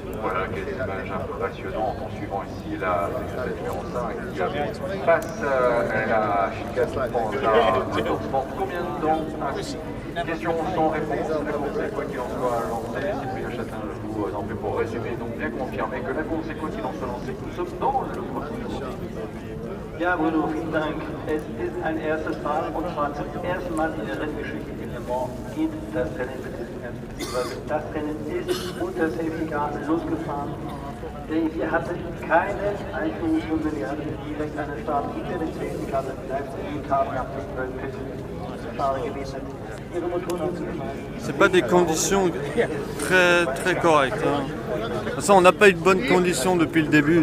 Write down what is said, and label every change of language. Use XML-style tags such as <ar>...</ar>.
<fr>Voilà, quelles images impressionnantes en suivant ici la numéro 5 qui passe la chicane pour combien de temps? Question sans réponse, la course est quoi qu'il en soit lancée. Cyprien Chatin, je vous en prie pour résumer, donc bien confirmer que la course est quoi qu'il en soit lancée. Nous sommes dans le premier tour.</fr> <de>Ja, Bruno, vielen Dank. Es ist ein erstes Mal, und zwar zum ersten Mal in der Renngeschichte in Le Mans geht das Rennen, beziehungsweise das Rennen ist unter Safety Car losgefahren. Wir hatten keine Einführungsrunde, wir hatten direkt einen Start hinter den Safety Car, live die Car nach dem World Pit. Schade gewesen. Ihre Motoren haben Sie gefallen?</de> <fr>C'est pas des conditions très correctes. Hein. De toute façon, on n'a pas eu de bonnes conditions depuis le début.</fr>